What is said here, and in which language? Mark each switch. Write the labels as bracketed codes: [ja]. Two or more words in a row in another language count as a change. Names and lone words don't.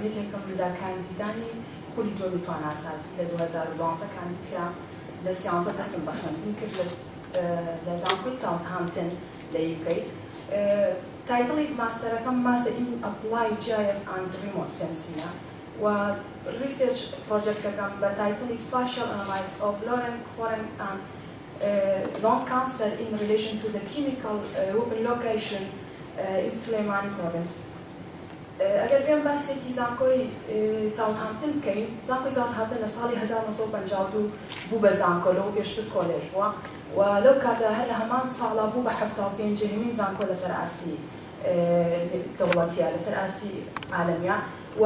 [ckb] یەکێکم لە کاندیدانی خولی دووەمی تواناسازی لە 2012 کاندیدکرا لە سیانزە دەستم بە خوێندن کرد لە زانکۆی ساوثهامپتن لە یوکەی. تایتڵی ماستەرەکەم [en] Master in Apply GIS and Remote Sensing [ckb] و [en] research project [ckb] بە تایتڵی [en] spatial analysis of lornt korn and lung cancer in relation to the chemical weapon location in Sleimani province. [ckb] ئەگەر بێم باسێکی زانکۆی ساوثهامپتن بکەین، زانکۆی ساوثهامپتن لە ساڵی 1952 بوو بە زانکۆ لەوە پێشتر کۆلێژ بووە و لەو کاتە هەر لە هەمان ساڵا بوو بە 75 زانکۆ لەسەر ئاسی دەوڵەتیە لەسەر ئاسی عالەمیە و